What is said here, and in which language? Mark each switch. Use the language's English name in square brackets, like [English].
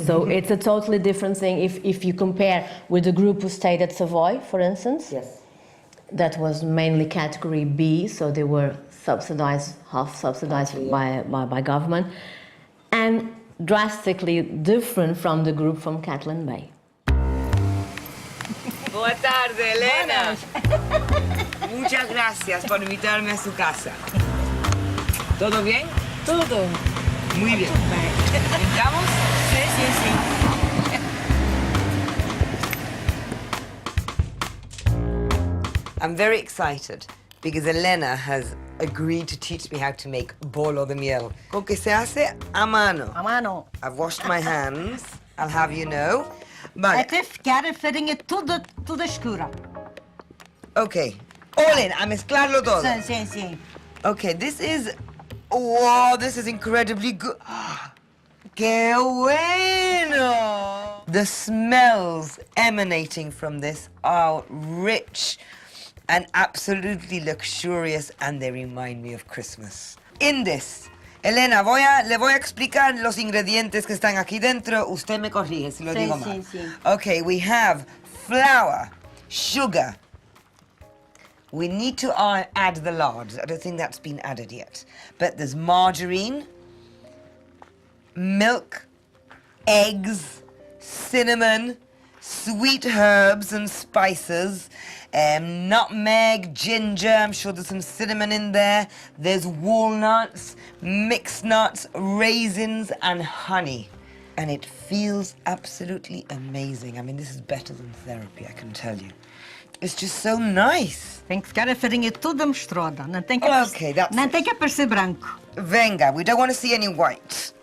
[English] So it's a totally different thing if you compare with the group who stayed at Savoy, for instance. Yes. That was mainly category B, so they were subsidized, half subsidized by government, and drastically different from the group from Catalan Bay. [Portuguese] Boa tarde, Elena. [Spanish] Muchas gracias por invitarme a su casa. ¿Todo bien? Todo. Muy bien. ¿Entramos? Sí. [English] I'm very excited because Elena has agreed to teach me how to make bolo de miel. [Spanish] Con que se hace a mano. A mano. [English] I've washed my hands, I'll have you know. But [Portuguese] Até ficar a farinha toda escura. [English] okay, all in, [Spanish] a mezclarlo todo. [Portuguese] Sim. [English] Okay, this is, wow, this is incredibly good. [Spanish] ¡Qué bueno! [English] The smells emanating from this are rich and absolutely luxurious, and they remind me of Christmas. In this, [Spanish] Elena, le voy a explicar los ingredientes que están aquí dentro. Usted me corrige si lo digo mal. Sí. [English] Okay, we have flour, sugar. We need to add the lard. I don't think that's been added yet. But there's margarine, milk, eggs, cinnamon, sweet herbs and spices, nutmeg, ginger, I'm sure there's some cinnamon in there. There's walnuts, mixed nuts, raisins, and honey. And it feels absolutely amazing. I mean, this is better than therapy, I can tell you. It's just so nice. [Portuguese] Tem que ficar a farinha toda misturada. Não tem que [English] Okay, that's [Portuguese] não tem que aparecer branco. [English] Venga, we don't want to see any white.